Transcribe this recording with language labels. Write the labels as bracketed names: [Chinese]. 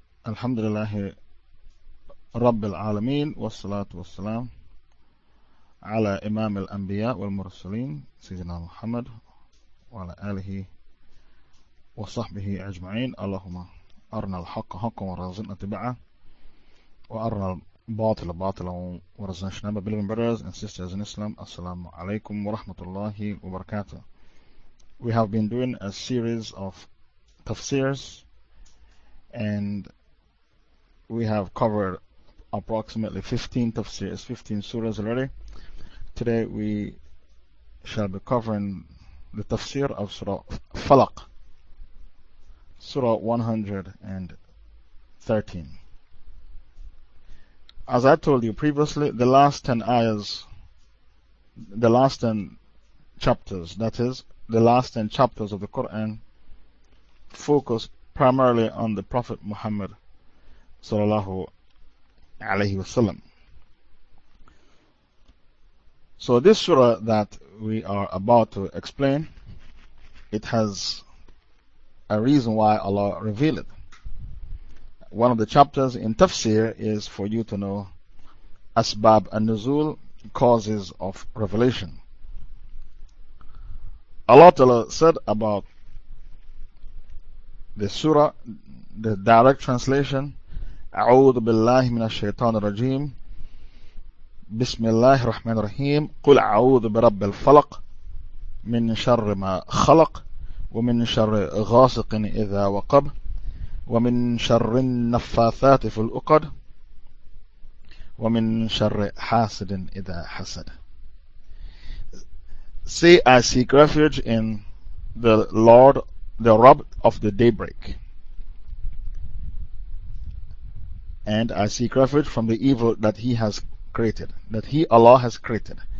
[Arabic] الحمد لله رب العالمين والصلاة والسلام على إمام الأنبياء والمرسلين سيدنا محمد وعلى آله وصحبه أجمعين. اللهم أرنا الحق حقا وارزقنا اتباعه وأرنا الباطل باطلا وارزقنا اجتنابه. [English] believing brothers and sisters in Islam, [Arabic] السلام عليكم ورحمة الله وبركاته. [English] We have been doing a series of tafsirs and we have covered approximately 15 tafsirs, 15 surahs already. Today we shall be covering the tafsir of Surah Falaq, Surah 113. As I told you previously, the last 10 ayahs, the last 10 chapters, that is, the last 10 chapters of the Quran focus primarily on the Prophet Muhammad [Arabic] sallallahu alayhi wa sallam. [English] So this surah that we are about to explain, it has a reason why Allah revealed it. One of the chapters in tafsir is for you to know asbab an-nuzul, causes of revelation. Allah Ta'ala said about the surah, the direct translation, [Arabic] أعوذ بالله من الشيطان الرجيم بسم الله الرحمن الرحيم قل أعوذ برب الفلق من شر ما خلق ومن شر غاسق إذا وقب ومن شر النفاثات في العقد ومن شر حاسد إذا حسد. [English] Say, I seek refuge in the Lord, the Rabb of the daybreak. And I seek refuge from the evil that He has created, that He, Allah, has created.